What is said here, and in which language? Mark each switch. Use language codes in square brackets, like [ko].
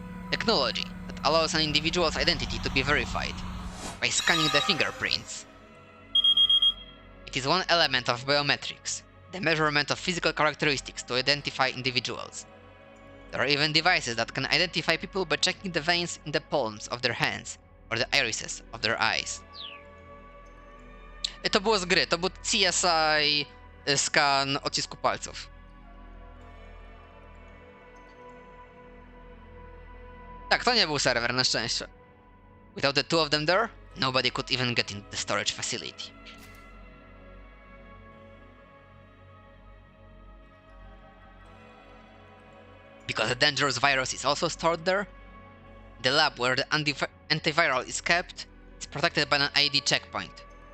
[en] Technology that allows an individual's identity to be verified by scanning the fingerprints. It is one element of biometrics, the measurement of physical characteristics to identify individuals. There are even devices that can identify people by checking the veins in the palms of their hands or the irises of their eyes. [pl] To było z gry, to był CSI skan odcisku palców. Tak, to nie był serwer, na szczęście. [en] Without the two of them there, nobody could even get into the storage facility. Because the dangerous virus is also stored there, the lab where the antiviral is kept is protected by an ID checkpoint,